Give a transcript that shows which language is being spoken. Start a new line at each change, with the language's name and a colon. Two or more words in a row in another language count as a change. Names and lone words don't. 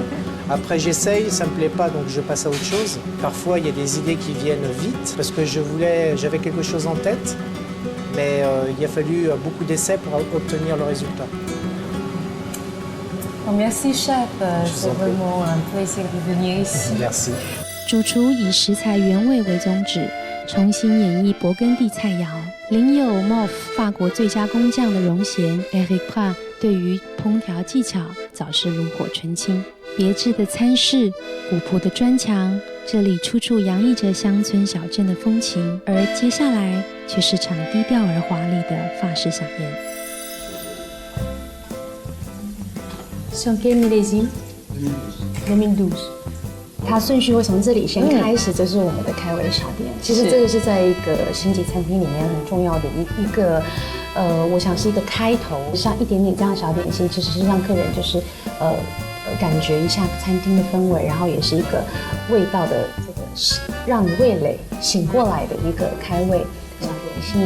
French: Après, j'essaye, ça ne me plaît pas, donc je passe à autre chose. Parfois, il y a des idées qui viennent vite parce que j'avais quelque chose en tête, mais il a fallu beaucoup d'essais pour obtenir le résultat. Merci, chef. C'est vraiment un plaisir de venir ici. Merci.
Chinese: 主厨以食材原味为宗旨，重新演绎勃艮第菜肴。领有 MOF 法国最佳工匠的荣衔 Eric Prat 对于烹调技巧早是炉火纯青。别致的餐室，古朴的砖墙，这里处处洋溢着乡村小镇的风情。而接下来却是场低调而华丽的法式飨宴。
French: Sur quel millésime?
Chinese: 2012。它顺序会从这里先开始，这是我们的开胃茶点。其实这个是在一个星级餐厅里面很重要的一个，我想是一个开头，像一点点这样的小点心，其实是让客人就是感觉一下餐厅的氛围，然后也是一个味道的这个让你味蕾醒过来的一个开胃小点心。